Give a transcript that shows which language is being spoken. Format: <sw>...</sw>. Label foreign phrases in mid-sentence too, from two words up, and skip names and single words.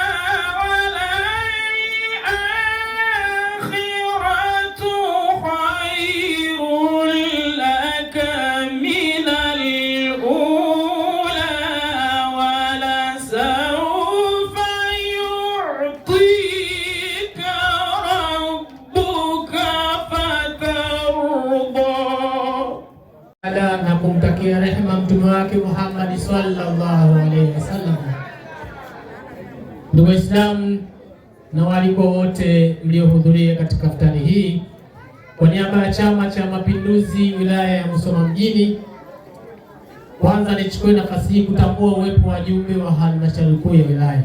<ar>وللآخرة خير لك من الأولى ولسوف يعطيك ربك فترضى.</ar> <sw>Na kumtakia rehema mtume wake Muhammad</sw> <ar>صلى الله عليه وسلم.</ar> <sw>Ndugu Waislamu na waliko wote mliohudhuria katika iftari hii, kwa niaba ya Chama cha Mapinduzi wilaya ya Musoma mjini, kwanza nichukue nafasi hii kutambua uwepo wa wajumbe wa halmashauri kuu ya wilaya.</sw>